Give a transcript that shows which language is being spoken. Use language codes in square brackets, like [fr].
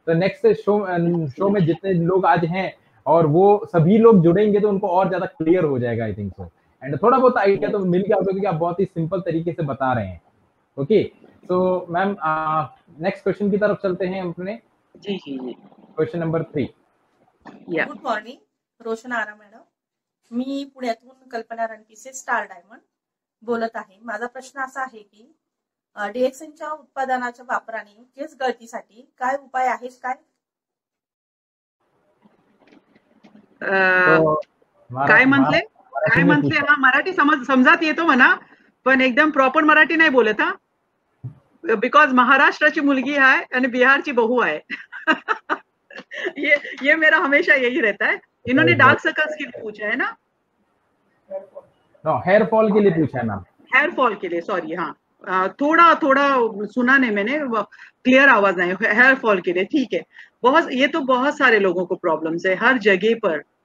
[hi] तो next show में जितने लोग आज हैं और वो सभी लोग जुड़ेंगे, तो उनको और ज्यादा क्लियर हो जाएगा, [en] I think so. [hi] एंड थोड़ा बहुत आइडिया तो मिल गया होगा, क्योंकि आप बहुत ही सिंपल तरीके से बता रहे हैं। ओके, तो मैम नेक्स्ट क्वेश्चन की तरफ चलते हैं अपने। जी जी जी, क्वेश्चन नंबर 3। या [en] Good morning, Roshan Ara madam. [mr] मी पुण्यातून कल्पना रणपिसे स्टार डायमंड बोलत आहे. माझा प्रश्न असा आहे की डीएक्सएनच्या उत्पादनाच्या वापराने केस गळतीसाठी काय उपाय आहेत काय? काय म्हटले हा मराठी समजात येतो म्हणा, पण एकदम प्रॉपर मराठी नाही बोलत हा, बिकॉज महाराष्ट्राची मुलगी है आणि बिहारची बहू है. [hi] ये मेरा हमेशा यही रहता है. इन्होंने डार्क सर्कल्स के लिए पूछा है ना? हेयर फॉल के लिए पूछा है ना? हेयर फॉल के लिए, सॉरी. हाँ, थोड़ा सुना नहीं मैंने, क्लियर आवाज नहीं. हेयर फॉल के लिए ठीक है. ये तो बहुत सारे लोगों को प्रॉब्लम्स है हर जगह पर.